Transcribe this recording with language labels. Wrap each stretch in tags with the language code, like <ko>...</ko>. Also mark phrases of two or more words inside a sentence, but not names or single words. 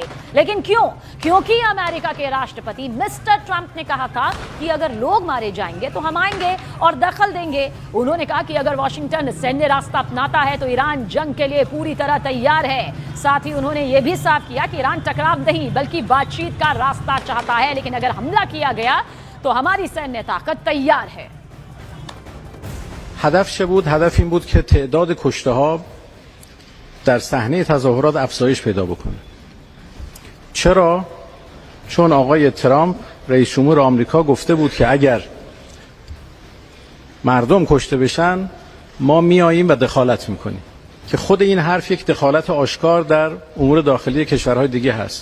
<hi>लेकिन क्योंकि अमेरिका के राष्ट्रपति मिस्टर ट्रंप ने कहा था कि अगर लोग मारे जाएंगे तो हम आएंगे और दखल देंगे। उन्होंने कहा कि अगर वॉशिंगटन सैन्य रास्ता अपनाता है तो ईरान जंग के लिए पूरी तरह तैयार है। साथ ही उन्होंने यह भी साफ किया कि ईरान टकराव नहीं बल्कि बातचीत का रास्ता चाहता है, लेकिन अगर हमला किया गया तो हमारी सैन्य ताकत तैयार है।</hi> <fa>هدف چه بود؟ هدف این بود که تعداد کشته ها در صحنه تظاهرات افزایش پیدا بکنه. چرا؟ چون آقای ترامپ رئیس جمهور آمریکا گفته بود که اگر مردم کشته بشن ما میاییم و دخالت میکنیم که خود این حرف یک دخالت آشکار در امور داخلی کشورهای دیگه هست.</fa>